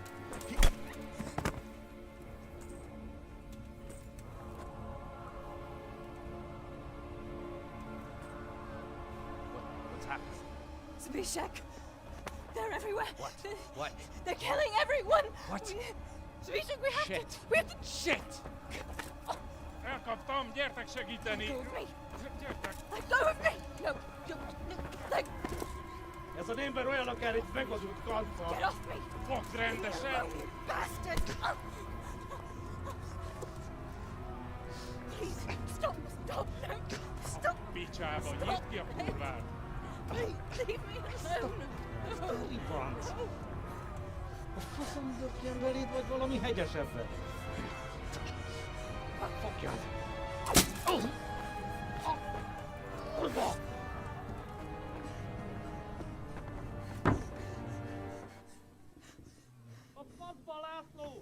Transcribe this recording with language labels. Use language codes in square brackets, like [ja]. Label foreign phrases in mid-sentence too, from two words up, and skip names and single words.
[en] What's happened? Zabishek! They're everywhere! What? They're killing everyone! What? Zabishek, we have Shit. to... We have to... Shit! [hu] Elkaptam, gyertek segíteni! [en] Let go of me! [hu] Gyertek! [en] Let go of me! No, no, let... [hu] Ez az ember olyan akár egy megazult kanca! [en] Get off me! [hu] Fogd rendesen! [en] You bastard! Please, stop, stop, no, stop! [hu] Picsába, nyisd ki a kurva [en] about? Leave me alone! Steady, Bronze. [hu] A faszom dökjen beléd, vagy valami hegyesebbre? Fogjad! A faszba, László!